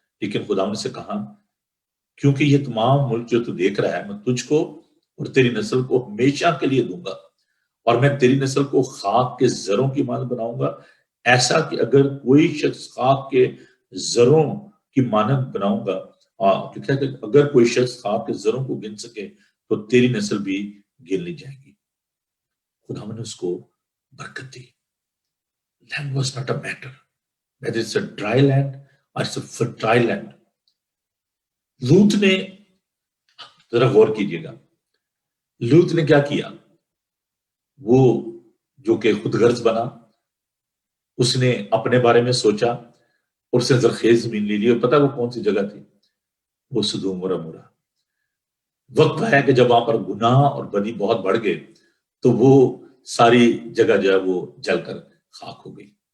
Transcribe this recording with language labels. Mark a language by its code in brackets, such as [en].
[ur] لیکن خداوند سے کہا کیونکہ یہ تمام ملک جو تو دیکھ رہا ہے میں تجھ کو اور تیری نسل کو ہمیشہ کے لیے دوں گا, اور میں تیری نسل کو خاک کے زروں کی مانند بناؤں گا, ایسا کہ اگر کوئی شخص خاک کے زروں کی مانند بناؤں گا, کیونکہ اگر کوئی شخص خاک کے زروں کو گن سکے تو تیری نسل بھی گن لی جائے گی. خداوند نے اس کو برکت دی. [en] Land was not a matter whether it's a dry land or it's a fertile land. [ur] لوط نے ذرا غور کیجیے گا, لوط نے کیا کیا, وہ جو کہ خود غرض بنا, اس نے اپنے بارے میں سوچا اور اس نے زرخیز زمین لے لی. اور پتہ وہ کون سی جگہ تھی, وہ سدوم اور عمورہ. وقت آیا کہ جب وہاں پر گناہ اور بدی بہت بڑھ گئے تو وہ ساری جگہ جو ہے وہ جل کر خاک ہو گئی.